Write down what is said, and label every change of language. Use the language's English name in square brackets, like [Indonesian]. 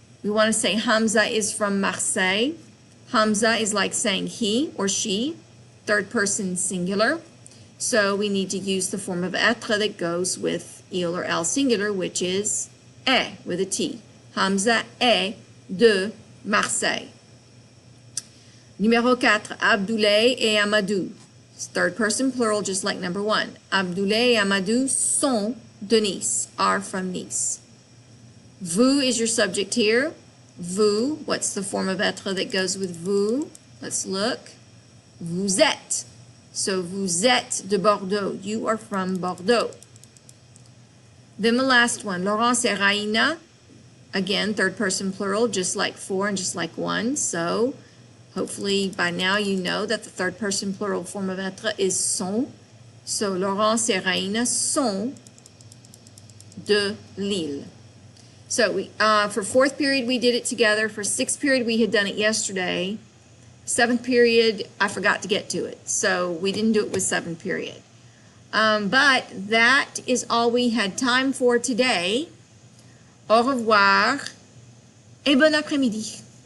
[English] We want to say Hamza is from Marseille. Hamza is like saying he or she, third person singular. So we need to use the form of être that goes with il or elle singular, which is est with a T. [French] Hamza est de Marseille. Numéro 4, Abdoulaye et Amadou. [English] It's third person plural, just like number 1. [French] Abdoulaye et Amadou sont de Nice, [English] are from Nice. Vous is your subject here. Vous, what's the form of être that goes with vous? Let's look. Vous êtes. [French] So vous êtes de Bordeaux. [English] You are from Bordeaux. Then the last one, Laurence et Raina. Again, third person plural, just like 4 and just like 1. So hopefully by now you know that the third person plural form of être is sont. [French] So Laurence et Raina sont de Lille. [English] So we, for 4th period, we did it together. For 6th period, we had done it yesterday. 7th period, I forgot to get to it. So we didn't do it with 7th period. But that is all we had time for today. [French] Au revoir et bon après-midi.